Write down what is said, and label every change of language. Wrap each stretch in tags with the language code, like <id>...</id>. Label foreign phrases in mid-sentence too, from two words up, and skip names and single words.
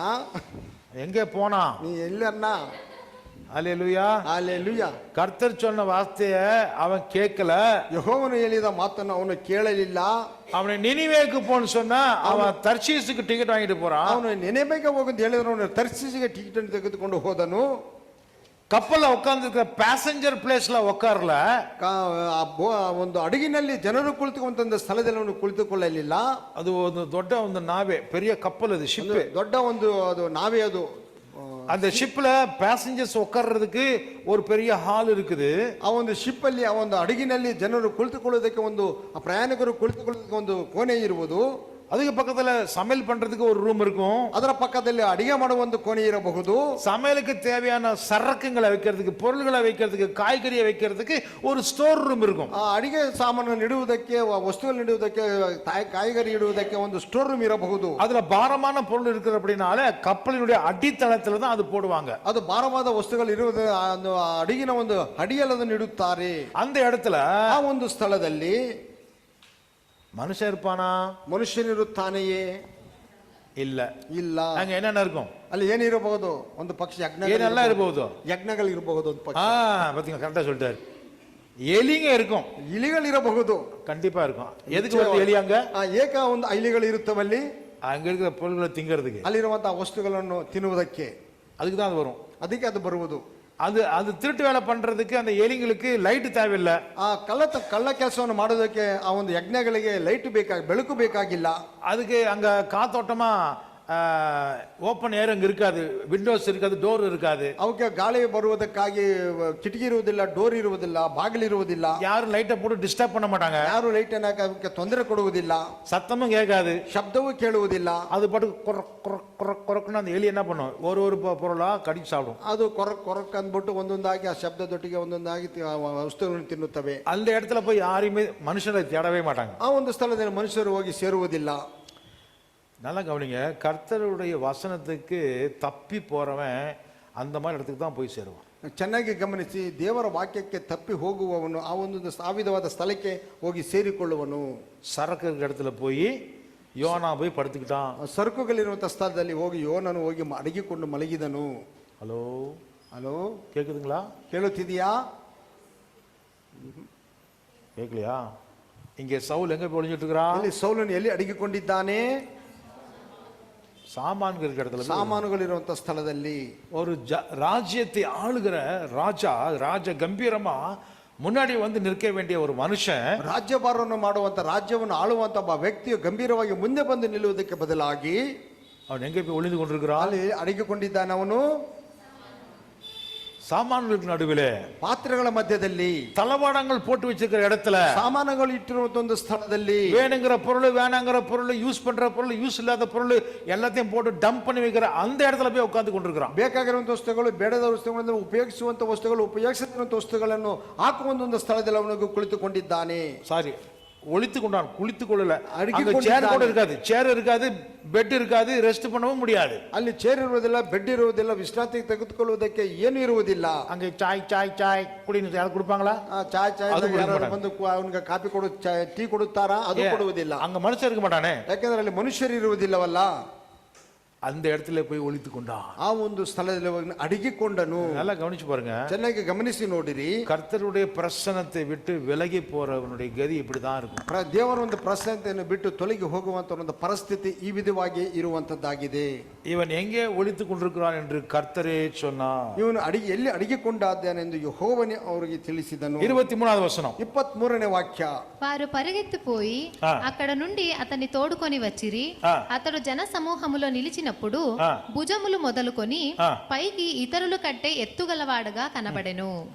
<ta>எங்கே போனா? நீ எல்லன்னா? அல்லேலூயா.</ta> <kn>அல்லேலೂಯಾ.</kn> <ta>கர்த்தர் சொன்ன வார்த்தையை அவன் கேட்கல.</ta> <kn>ಯೆಹೋವನು ಹೇಳಿದ ಮಾತನ್ನು ಅವನು ಕೇಳಲಿಲ್ಲ.</kn> <ta>அவனை நினிவேக்கு போன்னு சொன்னா அவன் தர்ஷீசுக்கு டிக்கெட் வாங்கிட்டு போறான்.</ta> <kn>ಅವನು ನೆನೆಬೇಗೆ ಹೋಗಂತ ಹೇಳಿದ್ರು. ಅವನು ತರ್ಸಿಸಿಗೆ ಟಿಕೆಟ್ ಅನ್ನು ತೆಗೆದುಕೊಂಡು ಹೋದನು.</kn> <ta>கப்பல்ல உட்கார்ந்துருக்கிற</ta> <en>passenger placeல</en> <ta>உட்காரல.</ta> <kn>ಒಂದು ಹಡಗಿನಲ್ಲಿ ಜನರು ಕುಳಿತುಕೊಂಡ ಸ್ಥಳದಲ್ಲಿ ಅವನು ಕುಳಿತುಕೊಳ್ಳಲಿಲ್ಲ. ಅದು ಒಂದು ದೊಡ್ಡ ಒಂದು ನಾವೆ,</kn> <ta>பெரிய கப்பல், அது ஷிப்.</ta> <kn>ದೊಡ್ಡ ಒಂದು ಅದು ನಾವೇ ಅದು.</kn> <ta>அந்த</ta> <en>shipல passengers</en> <ta>உட்கார்றதுக்கு ஒரு பெரிய ஹால் இருக்குது.</ta> <kn>ಆ ಒಂದು ಶಿಪ್ ಅಲ್ಲಿ, ಆ ಒಂದು ಹಡಗಿನಲ್ಲಿ ಜನರು ಕುಳಿತುಕೊಳ್ಳೋದಕ್ಕೆ ಒಂದು, ಪ್ರಯಾಣಿಕರು ಕುಳಿತುಕೊಳ್ಳೋದಕ್ಕೆ ಒಂದು ಕೋಣೆ ಇರುವುದು.</kn> <ta>அதுக்கு பக்கத்துல சமையல் பண்றதுக்கு ஒரு ரூம் இருக்கும்.</ta> <kn>ಅದರ ಪಕ್ಕದಲ್ಲಿ ಅಡಿಗೆ ಮಾಡುವ ಒಂದು ಕೋಣೆ ಇರಬಹುದು.</kn> <ta>சமையலுக்கு தேவையான சரக்குங்களை வைக்கிறதுக்கு, பொருள்களை வைக்கிறதுக்கு, காய்கறியை வைக்கிறதுக்கு ஒரு</ta> <en>store room</en> <ta>இருக்கும்.</ta> <kn>ಆ ಅಡಿಗೆ ಸಾಮಾನು ಇಡುವುದಕ್ಕೆ, ವಸ್ತುಗಳು ಇಡುವುದಕ್ಕೆ, ಕಾಯಿಗರಿ ಇಡುವುದಕ್ಕೆ ಒಂದು</kn> <en>store room</en> <kn>ಇರಬಹುದು.</kn> <ta>அதுல பாரமான பொருள் இருக்கிற அப்படினால கப்பலினுடைய அடித்தளத்துல தான் அது போடுவாங்க.</ta> <kn>ಅದು ಭಾರವಾದ ವಸ್ತುಗಳು ಇರುವುದು ಅಡಿಗಿನ ಒಂದು ಅಡಿಯಲ್ಲದನ್ನು ಇಡುತ್ತಾರೆ.</kn> <ta>அந்த இடத்துல</ta> <kn>ಆ ಒಂದು ಸ್ಥಳದಲ್ಲಿ</kn> <ta>மனுஷன் இருப்பானா?</ta> <kn>ಮನುಷ್ಯನಿರುತ್ತಾನೆಯೇ?</kn> <ta>இல்ல.</ta> <kn>ಇಲ್ಲ.</kn> <ta>அங்க என்னென்ன இருக்கும்?</ta> <kn>ಅಲ್ಲಿ ಏನಿರಬಹುದು? ಒಂದು ಪಕ್ಷ ಯಜ್ಞ ಏನೆಲ್ಲ ಇರಬಹುದು? ಯಜ್ಞಗಳು ಇರಬಹುದು. ಒಂದು ಪಕ್ಷ.</kn> <ta>பாத்தீங்க, கரெக்டா சொல்லிட்டாரு. ಎಲಿங்க இருக்கும்.</ta> <kn>ಇಲಿಗಳಿರಬಹುದು.</kn> <ta>கண்டிப்பா இருக்கும். எதுக்கு வருது எலி அங்க?</ta> <kn>ಏಕ ಒಂದು ಇಲಿಗಳು ಇರುತ್ತವಲ್ಲಿ.</kn> <ta>அங்க இருக்கிற பொருள்களை திங்கிறதுக்கு,</ta> <kn>ಅಲ್ಲಿರುವಂತಹ ವಸ್ತುಗಳನ್ನು ತಿನ್ನುವುದಕ್ಕೆ.</kn> <ta>அதுக்கு தான் அது வரும்.</ta> <kn>ಅದಕ್ಕೆ ಅದು ಬರುವುದು.</kn> <ta>அது அது திருட்டு வேலை பண்றதுக்கு அந்த எலிங்களுக்கு லைட் தேவையில்லை.</ta> <kn>ಆ ಕಳ್ಳ ಕೆಲಸವನ್ನು ಮಾಡೋದಕ್ಕೆ ಆ ಒಂದು ಯಜ್ಞಗಳಿಗೆ ಲೈಟ್ ಬೆಳಕು ಬೇಕಾಗಿಲ್ಲ.</kn> <ta>அதுக்கு அங்க காத்தோட்டமா</ta> <en>open air</en> <ta>அங்க இருக்காது, விண்டோஸ் இருக்காது, டோர் இருக்காது.</ta> <kn>ಅವಕ್ಕೆ ಗಾಳಿ ಬರುವುದಕ್ಕಾಗಿ ಕಿಟಕಿ ಇರುವುದಿಲ್ಲ, ಡೋರ್ ಇರುವುದಿಲ್ಲ, ಬಾಗಿಲಿರುವುದಿಲ್ಲ.</kn> <ta>யாரும் லைட்டை போட்டு டிஸ்டர்ப் பண்ண மாட்டாங்க.</ta> <kn>ಯಾರು ಲೈಟ್ ಅನ್ನ ಅವಕ್ಕೆ ತೊಂದರೆ ಕೊಡುವುದಿಲ್ಲ,</kn> <ta>சத்தமும் கேட்காது,</ta> <kn>ಶಬ್ದವೂ ಕೇಳುವುದಿಲ್ಲ.</kn> <ta>அது பாட்டு கொரக்குன்னு அந்த எலி என்ன பண்ணும், ஒரு பொருளா கடிச்சு சாப்பிடும்.</ta> <kn>ಅದು ಕೊರಕ್ ಅಂದ್ಬಿಟ್ಟು ಒಂದೊಂದಾಗಿ ಆ ಶಬ್ದದೊಟ್ಟಿಗೆ ಒಂದೊಂದಾಗಿ ವಸ್ತುಗಳನ್ನು ತಿನ್ನುತ್ತವೆ.</kn> <ta>அந்த இடத்துல போய் யாரையுமே மனுஷனை தேடவே மாட்டாங்க.</ta> <kn>ಆ ಒಂದು ಸ್ಥಳದಲ್ಲಿ ಮನುಷ್ಯರು ಹೋಗಿ ಸೇರುವುದಿಲ್ಲ.</kn> <ta>நல்லா கவனிங்க, கர்த்தருடைய வசனத்துக்கு தப்பி போறவன் அந்த மாதிரி இடத்துக்கு தான் போய் சேருவான்.</ta> <kn>ಚೆನ್ನಾಗಿ ಗಮನಿಸಿ, ದೇವರ ವಾಕ್ಯಕ್ಕೆ ತಪ್ಪಿ ಹೋಗುವವನು ಆ ಒಂದು ವಿಧವಾದ ಸ್ಥಳಕ್ಕೆ ಹೋಗಿ ಸೇರಿಕೊಳ್ಳುವನು.</kn> <ta>சரக்கு இருக்கிற இடத்துல போய் யோனா போய் படுத்துக்கிட்டான்.</ta> <kn>ಸರಕುಗಳಿರುವಂತಹ ಸ್ಥಳದಲ್ಲಿ ಹೋಗಿ ಯೋನನು ಹೋಗಿ ಅಡಗಿಕೊಂಡು ಮಲಗಿದನು.</kn> <ta>ஹலோ</ta> <kn>ಹಲೋ,</kn> <ta>கேக்குதுங்களா?</ta> <kn>ಕೇಳುತ್ತಿದೆಯಾ?</kn> <ta>கேட்கலையா? இங்கே சவுல் எங்க போய் ஒளிஞ்சிட்டு இருக்கிறான்?</ta> <kn>ಇಲ್ಲಿ ಸೌಲನು ಎಲ್ಲಿ ಅಡಗಿಕೊಂಡಿದ್ದಾನೆ?</kn> <ta>சாமான்கள் இருக்கிற இடத்துல,</ta> <kn>ಸಾಮಾನುಗಳಿರುವಂತಹ ಸ್ಥಳದಲ್ಲಿ.</kn> <ta>ஒரு ராஜ்யத்தை ஆளுகிற ராஜ கம்பீரமா முன்னாடி வந்து நிற்க வேண்டிய ஒரு மனுஷன்,</ta> <kn>ರಾಜ್ಯಭಾರವನ್ನು ಮಾಡುವಂತ, ರಾಜ್ಯವನ್ನು ಆಳುವಂತ ಒಬ್ಬ ವ್ಯಕ್ತಿಯು ಗಂಭೀರವಾಗಿ ಮುಂದೆ ಬಂದು ನಿಲ್ಲುವುದಕ್ಕೆ ಬದಲಾಗಿ</kn> <ta>அவன் எங்க போய் ஒளிந்து கொண்டிருக்கிறான்?</ta> <kn>ಅಲ್ಲಿ ಅಡಗಿಕೊಂಡಿದ್ದಾನೆ. ಅವನು</kn> <ta>சாமான்களுக்கு நடுவிலே,</ta> <kn>ಪಾತ್ರೆಗಳ ಮಧ್ಯದಲ್ಲಿ,</kn> <ta>தளவாடங்கள் போட்டு வச்சிருக்கிற இடத்துல,</ta> <kn>ಸಾಮಾನುಗಳು ಇಟ್ಟಿರುವಂತ ಒಂದು ಸ್ಥಳದಲ್ಲಿ,</kn> <ta>வேணுங்கிற பொருள், வேணாங்கிற பொருள், யூஸ் பண்ற பொருள், யூஸ் இல்லாத பொருள் எல்லாத்தையும் போட்டு டம்ப் பண்ணி வைக்கிற அந்த இடத்துல போய் உட்கார்ந்து கொண்டிருக்கிறான்.</ta> <kn>ಬೇಕಾಗಿರುವಂತ ವಸ್ತುಗಳು, ಬೇಡದ ವಸ್ತುಗಳನ್ನು ಉಪಯೋಗಿಸುವಂತ ವಸ್ತುಗಳು, ಉಪಯೋಗಿಸಿರುವಂತ ವಸ್ತುಗಳನ್ನು ಹಾಕುವ ಒಂದು ಸ್ಥಳದಲ್ಲಿ ಅವನಿಗೆ ಕುಳಿತುಕೊಂಡಿದ್ದಾನೆ.</kn> <ta>சாரி, ஒளித்து கொண்டான், குளித்து கொள்ளல. அடக்கி அங்க சேர் கூட இருக்காது, சேர் இருக்காது, பெட் இருக்காது, ரெஸ்ட் பண்ணவும் முடியாது.</ta> <kn>ಅಲ್ಲಿ ಚೇರ್ ಇರುವುದಿಲ್ಲ, ಬೆಡ್ ಇರುವುದಿಲ್ಲ, ವಿಶ್ರಾಂತಿ ತೆಗೆದುಕೊಳ್ಳುವುದಕ್ಕೆ ಏನು ಇರುವುದಿಲ್ಲ.</kn> <ta>அங்க சாய் குடின்னு யாரும் கொடுப்பாங்களா?</ta> <kn>ಚಾಯ್ ಅದು ಯಾರು ಕೊಡಲ್ಲ. ಬಂದು ಅವನಿಗೆ ಕಾಫಿ ಕೊಡು, ಟೀ ಕೊಡುತ್ತಾರಾ? ಅದು ಕೊಡುವುದಿಲ್ಲ.</kn> <ta>அங்க மனுஷன் இருக்க மாட்டானே,</ta> <kn>ಯಾಕಂದ್ರೆ ಅಲ್ಲಿ ಮನುಷ್ಯರು ಇರುವುದಿಲ್ಲವಲ್ಲ.</kn> <ta>அந்த இடத்துல போய் ஒளித்து கொண்டான்.</ta> <kn>ಆ ಒಂದು ಸ್ಥಳದಲ್ಲಿ ಹೋಗಿ ಅಡಗಿಕೊಂಡನು.</kn> <ta>நல்லா கவனிச்சு பாருங்க,</ta> <kn>ಚೆನ್ನಾಗಿ ಗಮನಿಸಿ ನೋಡಿರಿ.</kn> <ta>கர்த்தருடைய பிரசன்னத்தை விட்டு விலகி போறவனுடைய கதி இப்படிதான் இருக்கும்.</ta> <kn>ದೇವರ ಒಂದು ಪ್ರಸನ್ನತೆಯನ್ನು ಬಿಟ್ಟು ತೊಲಗಿ ಹೋಗುವಂತ ಒಂದು ಪರಿಸ್ಥಿತಿ ಈ ವಿಧವಾಗಿ ಇರುವಂತದ್ದಾಗಿದೆ.</kn> <ta>இவன் எங்கே ஒளித்து கொண்டிருக்கிறான் என்று கர்த்தரே சொன்னார்.</ta> <kn>ಇವನು ಎಲ್ಲಿ ಅಡಗಿಕೊಂಡಾದ್ದಾನೆ ಎಂದು ಯೆಹೋವನೇ ಅವರಿಗೆ ತಿಳಿಸಿದನು.</kn> <ta>23வது வசனம்,</ta> <kn>23ನೇ ವಾಕ್ಯ.</kn> <te>వారు పరిగెత్తిపోయి అక్కడ నుండి అతన్ని తోడుకొని వచ్చిరి. అతడు జన సమూహములో నిలిచినప్పుడు భుజములు మొదలుకొని పైకి ఇతరుల కంటే ఎత్తుగలవాడుగా కనబడెను.</te>